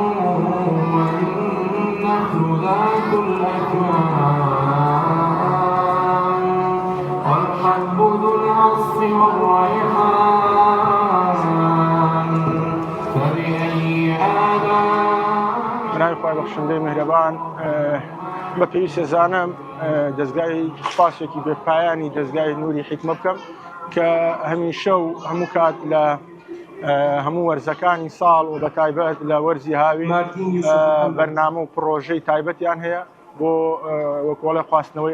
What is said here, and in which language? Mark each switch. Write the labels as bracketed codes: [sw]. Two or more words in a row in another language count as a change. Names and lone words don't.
[ar] والنخل ذات الأكمام والحب ذو العصف والريحان فبأي آلاء [ckb] برای خۆی بەخشندەی میهرەبان بە پێویستە زانم دەستگای سوپاسێکی بێپایانی دەستگای نوری حکمە بکەم کە هەمیشە و هەموو کات لە هەموو وەرزەکانی ساڵ و بە تایبەت لە وەرزی هاوی بەرنامە و پرۆژەی تایبەتیان هەیە بۆ وەکوڵە خواستنەوەی